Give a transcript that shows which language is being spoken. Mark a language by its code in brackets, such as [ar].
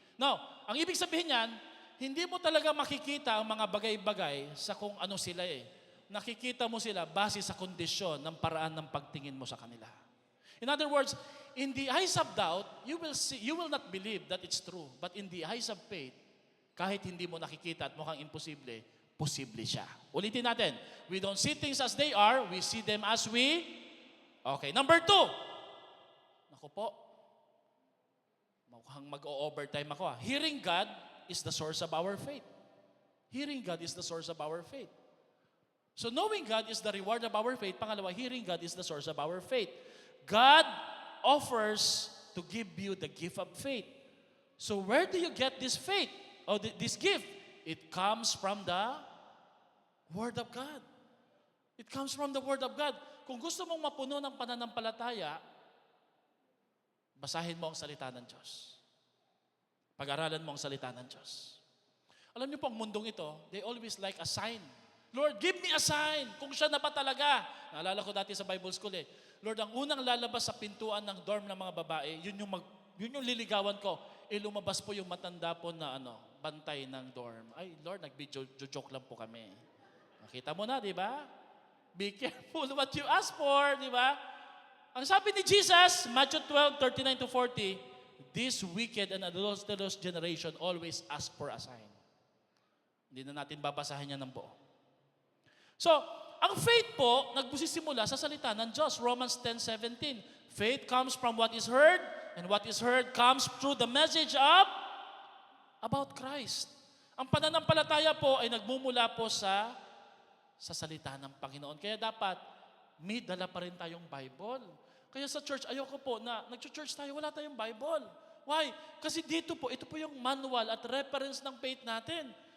[tl] No, ang ibig sabihin niyan, hindi mo talaga makikita ang mga bagay-bagay sa kung ano sila eh. nakikita mo sila base sa kondisyon ng paraan ng pagtingin mo sa kanila. [en] In other words, in the eyes of doubt, you will not believe that it's true. But in the eyes of faith, [tl] kahit hindi mo nakikita at mukhang imposible, posible siya. Ulitin natin. [en] We don't see things as they are, we see them as we... Okay, number 2. [tl] Naku po, mukhang mag-o-overtime ako. [en] Hearing God is the source of our faith. Hearing God is the source of our faith. So knowing God is the reward of our faith. Pangalawa, hearing God is the source of our faith. God offers to give you the gift of faith. So where do you get this faith or this gift? It comes from the Word of God. It comes from the Word of God. [tl] Kung gusto mong mapuno ng pananampalataya, basahin mo ang salita ng Diyos. Pag-aralan mo ang salita ng Diyos. Alam niyo po, ang mundong ito, [en] they always like a sign. Lord, give me a sign. [tl] Kung siya na ba talaga? Naalala ko dati sa Bible School Lord, ang unang lalabas sa pintuan ng dorm ng mga babae, yun yung liligawan ko. Lumabas po yung matanda po na bantay ng dorm. Ay, Lord, nag-joke lang po kami. Nakita mo na, di ba? [en] Be careful what you ask for, di ba? [tl] Ang sabi ni Jesus, [en] Matthew 12:39-40, this wicked and adulterous generation always ask for a sign. [tl] Hindi na natin babasahin yan ng buo. So, ang faith po, nagbusisimula sa salita ng Diyos. [en] Romans 10:17. Faith comes from what is heard, and what is heard comes through the message of about Christ. [tl] Ang pananampalataya po ay nagmumula po sa salita ng Panginoon. Kaya dapat, may dala pa rin tayong Bible. Kaya sa church, ayoko po na nag-church tayo, wala tayong Bible. Why? Kasi dito po, ito po yung manual at reference ng faith natin.